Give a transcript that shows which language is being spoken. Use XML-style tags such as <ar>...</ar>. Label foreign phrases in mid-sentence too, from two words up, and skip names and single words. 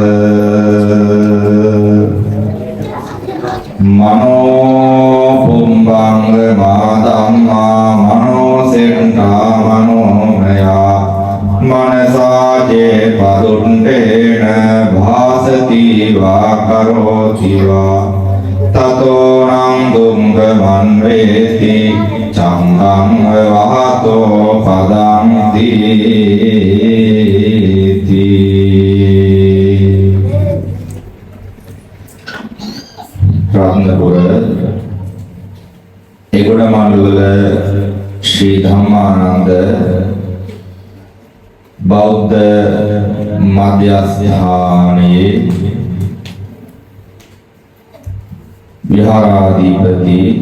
<pi>මනෝ පුම්බංග මාදම්මා මනෝ සෙට්ඨා මනෝමයා මනසාජේ පදුණ්ඩේන භාසති වා කරෝති වා තතෝ නං දුංග මන්වේති චංගං වහතෝ පදං</pi> <si>දීති රත්නපුර එගොඩමල්වල ශ්‍රී ධම්මානන්ද බෞද්ධ මධ්‍යස්ථානයේ විහාරාධිපති</si>